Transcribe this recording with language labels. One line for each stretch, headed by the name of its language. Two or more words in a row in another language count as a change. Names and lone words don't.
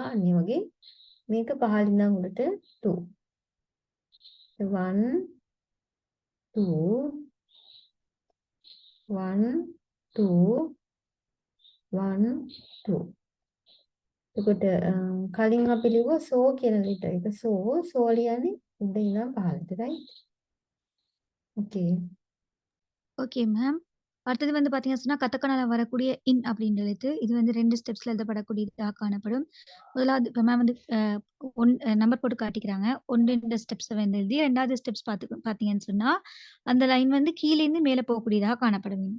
Sinhala: අනිත් වගේ මේක පහළින් ඉඳන් උඩට 2. 1 2 1 2 1 2. එතකොට කලින් අපි ලිව්වා so කියන letter එක. so ලියන්නේ උඩ ඉඳන් පහළට, right?
English: Okay. okay ma'am.
Tamil: அடுத்தது வந்து பார்த்தீங்கன்னு சொன்னா, கதக்கனால வரக்கூடிய இன் அப்படின்ற எழுத்து. இது வந்து 2 ஸ்டெப்ஸ்ல எழுதப்படக்கூடியதா காணப்படும். முதலாவது இப்ப மேம் வந்து நம்பர் போட்டு காட்டிக்கிறாங்க. 1 ஸ்டெப்ஸ வந்து எழுதி 2வது ஸ்டெப்ஸ் பார்த்தீங்கன்னு சொன்னா, அந்த லைன் வந்து கீழேருந்து மேல போகக்கூடியதா காணப்பட வேணும்.